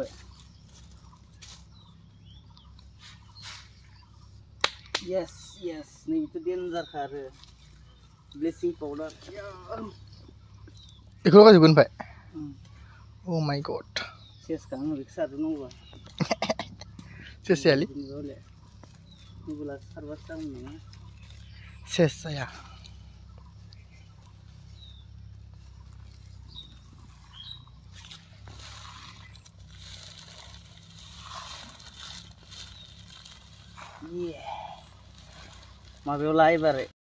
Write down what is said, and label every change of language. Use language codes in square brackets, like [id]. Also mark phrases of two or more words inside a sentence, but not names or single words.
[brx] yes नै बेथ' डेन्जारखा आरो [en] blessing powder [brx] बेखौ लगायजोबगोन ओमफ्राय [en] oh my god [brx] सेसखा आं बेखौ सारनांगौबा सेस जायालै मबाइला सारबासो जागोन नामा सेस जाया माबायाव ला एबार